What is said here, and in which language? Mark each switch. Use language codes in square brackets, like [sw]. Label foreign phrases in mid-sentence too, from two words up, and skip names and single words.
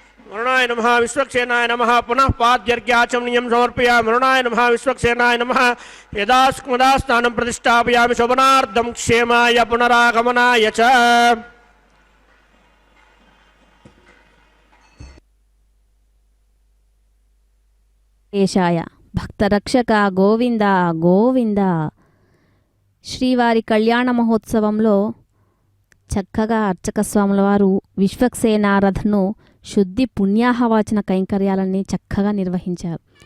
[sa] वरुणाय नमः विश्वक्सेनाय नमः पुनः पाद्यर्घ्याचमनीयं समर्पयामि वरुणाय नमः विश्वक्सेनाय नमः यदास्मदा स्नानं प्रतिष्ठापयामि शोभनार्थं क्षेमाय पुनरागमनाय च ఏషాయ భక్తరక్షక గోవింద గోవింద. [te] శ్రీవారి కళ్యాణ మహోత్సవంలో చక్కగా అర్చక స్వాముల వారు విశ్వక్సేనారథను శుద్ధి పుణ్యాహవాచన కైంకర్యాలన్నీ చక్కగా నిర్వహించారు.